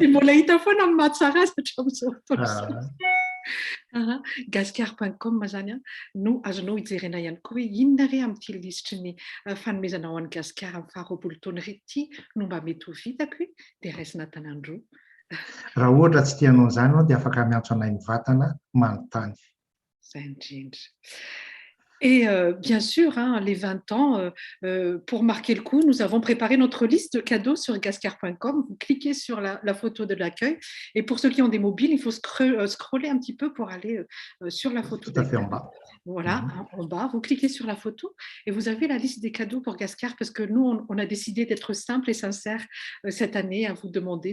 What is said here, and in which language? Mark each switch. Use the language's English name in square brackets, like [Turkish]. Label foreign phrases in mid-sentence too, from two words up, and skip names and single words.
[Malagasy] Sy mbola hita foana amin'ny mahatsara azy hatramin'izao fotoana. Gasikar.com zany no azonao hijerena ihany koa hoe inona re amin'ity lisitry ny fanomezana ho an'ny Gasikara amin'ny faha 20 taona ity no mba mety ho vitako dia raisina tanandroa. Raha ohatra tsy tianao izany dia afaka miantso anay mivantana manontany. Zay indrindra. [French] Et bien sûr, les 20 ans, pour marquer le coup, nous avons préparé notre liste de cadeaux sur gascar.com. Vous cliquez sur la photo de l'accueil. Et pour ceux qui ont des mobiles, il faut scroller un petit peu pour aller sur la photo. Tout à fait en bas. Voilà, en bas, vous cliquez sur la photo et vous avez la liste des cadeaux pour Gascar parce que nous, on a décidé d'être simple et sincère cette année à vous demander.